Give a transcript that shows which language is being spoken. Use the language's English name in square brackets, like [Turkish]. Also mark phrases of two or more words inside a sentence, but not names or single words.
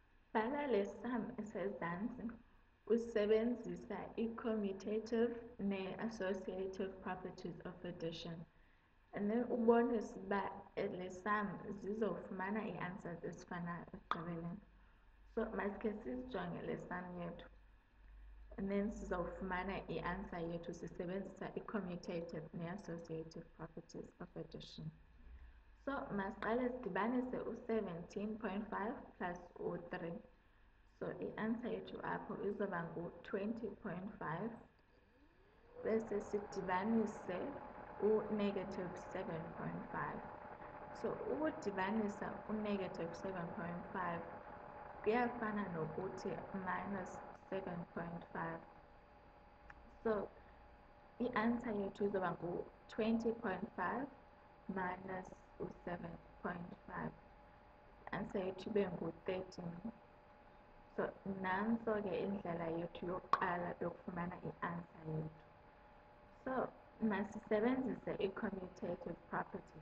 [Xhosa] Bhala le sum esezansi usebenzisa [English] i-commutative ne-associative properties of addition. And then [Xhosa] ubonise uba le sum zizofumana ii-answers ezifanayo ekugqibeleni. So masikhe sizijonge le sum yethu. [English] And then [Xhosa] sizawufumana i-answer yethu sisebenzisa [English] i-commutative ne-associative properties of addition. [Xhosa] So masiqale sidibanise u-17.5 plus u-3. So i-answer yethu apho izoba ngu-20.5 bese sidibanise u-negative 7.5. So ukudibanisa u-negative 7.5 kuyafana nokuthi minus 7.5. So i-answer yethu izoba ngu-20.5 minus u-7.5. I-answer yethu ibe ngu-13. So nanso ke indlela yethu yokuqala yokufumana i-answer yethu. So masisebenzise i-commutative property.